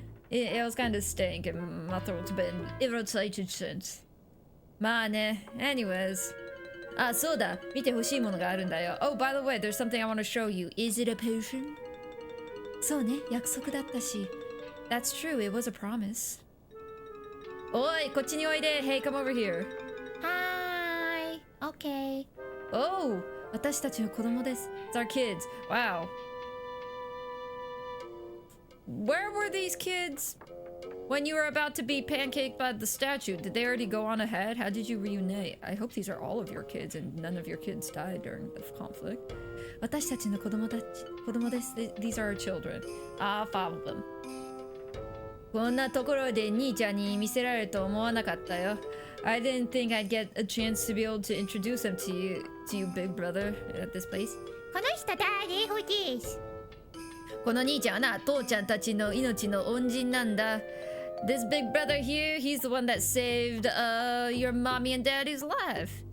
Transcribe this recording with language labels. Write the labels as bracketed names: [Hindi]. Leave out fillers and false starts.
[English] It was kind of stank and my throat's been irritated since. [Japanese] まあね, [English] anyways. [Japanese] そうだ, 見てほしいものがあるんだよ. [English] Oh, by the way, there's something I want to show you. Is it a potion? [Japanese] そうね, 約束だったし. [English] That's true, it was a promise. [Japanese] おい, こっちにおいで. [English] Hey, come over here. Hi. Okay. [Japanese] Oh, 私たちの子供です. [English] It's our kids. Wow. Where were these kids when you were about to be pancaked by the statue? Did they already go on ahead? How did you reunite? I hope these are all of your kids and none of your kids died during the conflict. [Japanese] 私たちの子供です. [English] These are our children. Follow them. [Japanese] こんなところで兄ちゃんに見せられると思わなかったよ. [English] I didn't think I'd get a chance to be able to introduce them to you, big brother, at this place. [Japanese] この人誰？ほです。この兄ちゃんはな、父ちゃんたちの命の恩人なんだ。 [English] This big brother here, he's the one that saved your mommy and daddy's life.